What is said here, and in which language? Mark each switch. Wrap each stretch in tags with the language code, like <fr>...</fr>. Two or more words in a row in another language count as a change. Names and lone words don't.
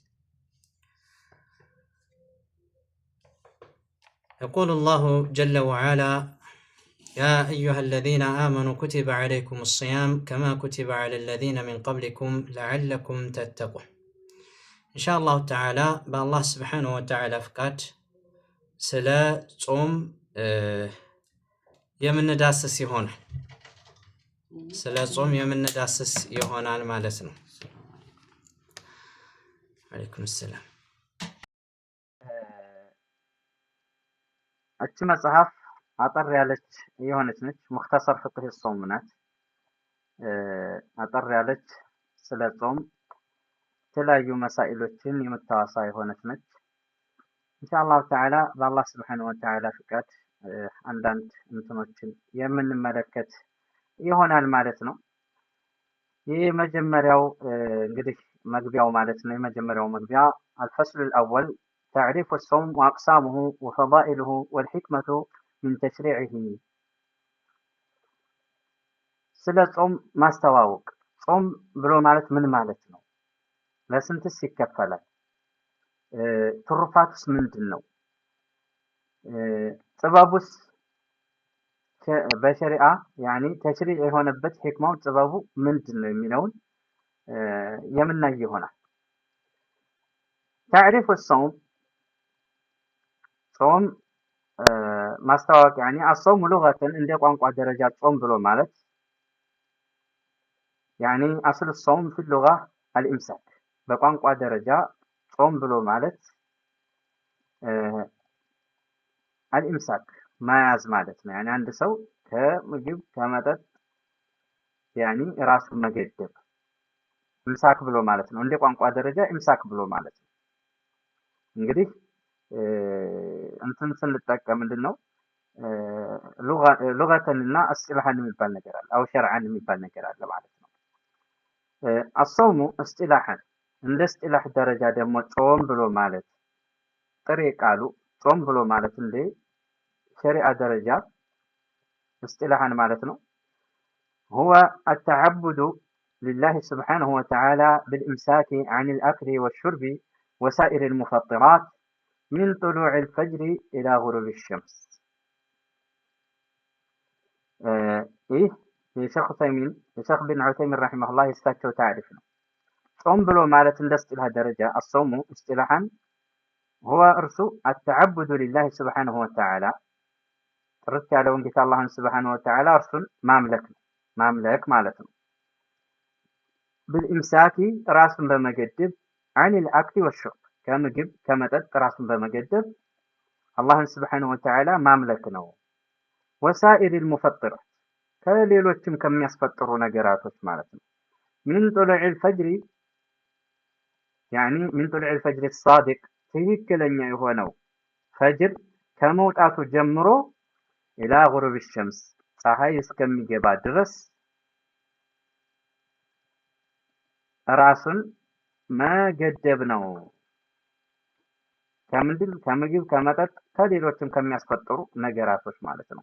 <ar>يقول الله جل وعلا: يا أيها الذين آمنوا كتب عليكم الصيام كما كتب على الذين من قبلكم لعلكم تتقون. إن شاء الله تعالى بالله سبحانه وتعالى فقط</ar> <am>ስለ ጾም የምንዳስስ ይሆናል። ስለ ጾም የምንዳስስ ይሆናል ማለት ነው።</am> <ar>عليكم السلام።</ar> <am>እቺ መጽሐፍ አጠር ያለች የሆነች ነች።</am> <ar>مختصر فقه</ar> <am>ጾም ናት። አጠር ያለች ስለ ጾም የተለያዩ መሳኢሎችን የምታዋሳ የሆነች ነች።</am> <ar>إن شاء الله تعالى</ar> <am>በአላህ</am> <ar>سبحانه وتعالى</ar> <am>ፍቃድ አንዳንድ እንትኖችን የምንመለከት ይሆናል ማለት ነው። ይህ መጀመሪያው እንግዲህ መግቢያው ማለት ነው። የመጀመሪያው መግቢያ</am> <ar>الفصل الأول تعريف الصوم وأقسامه وفضائله والحكمة من تشريعه.</ar> <am>ስለ ጾም ማስተዋወቅ። ጾም ብሎ ማለት ምን ማለት ነው? ለስንትስ ይከፈላል? ትሩፋቱስ ምንድን ነው? ጥበቡስ በሸሪዓ ያኒ ተሽሪዕ የሆነበት ህክማው ጥበቡ ምንድን ነው የሚለውን የምናይ ይሆናል።</am> <ar>تعريف الصوم</ar> <am>ጾም ማስተዋወቅ ያኒ</am> <ar>الصوم لغة</ar> <am>እንደ ቋንቋ ደረጃ ጾም ብሎ ማለት ያኒ</am> <ar>اصل الصوم في اللغة الامساك</ar> <am>በቋንቋ ደረጃ ጾም ብሎ ማለት الامساك መያዝ ማለት ነው። ያኒ አንድ ሰው ከምግብ ከመጠጥ ያኒ ራሱን መገደብ ኢምሳክ ብሎ ማለት ነው። እንደ ቋንቋ ደረጃ ኢምሳክ ብሎ ማለት ነው። እንግዲህ እንትን ስንጠቀም ምንድነው ሉጋተንና እስጢላሃን የሚባል ነገር አለ፣</am> <ar>أو شرعاً</ar> <am>የሚባል ነገር አለ ማለት ነው።</am> <ar>الصوم اصطلاحاً</ar> <am>እንደ እስጢላህ ደረጃ ደግሞ ጾም ብሎ ማለት ጥሬ ቃሉ ጾም ብሎ ማለት እንደ ሸሪዓ ደረጃ እስጢላሃን ማለት ነው።</am> <ar>هو التعبد لله سبحانه وتعالى بالإمساك عن الأكل والشرب وسائر المفطرات من طلوع الفجر إلى غروب الشمس.</ar> <am>የሸኽ ቢን ዑሰይሚን ረሒመሁላህ የእሳቸው ታሪፍ ነው። ጾም ብሎ ማለት እንደ እስጢላህ ደረጃ አሶሙ እስጢላሃን هو እርሱ</am> <ar>التعبد لله سبحانه وتعالى</ar> <am>ጥርት ያለውን ጌታ አላህን</am> <ar>سبحانه وتعالى</ar> <am>እርሱን ማምለክ ማለት ነው። بالإمساك ራሱን በመገደብ</am> <ar>عن الأكل والشرب</ar> <am>ከምግብ ከመጠጥ ራሱን በመገደብ አላህን</am> <ar>سبحانه وتعالى</ar> <am>ማምለክ ነው።</am> <ar>وسائر المفطرات</ar> <am>ከሌሎችም ከሚያስፈጥሩ ነገራቶች ማለት ነው።</am> <ar>من طلوع الفجر يعني من طلوع الفجر الصادق</ar> <am>ትክክለኛ የሆነው ፈጅር ከመውጣቱ ጀምሮ</am> <ar>إلى غروب الشمس</ar> <am>ፀሐይ እስከሚገባ ድረስ ራሱን መገደብ ነው። ከምግብ ከመጠጥ ከሌሎችም ከሚያስፈጥሩ ነገራቶች ማለት ነው።</am>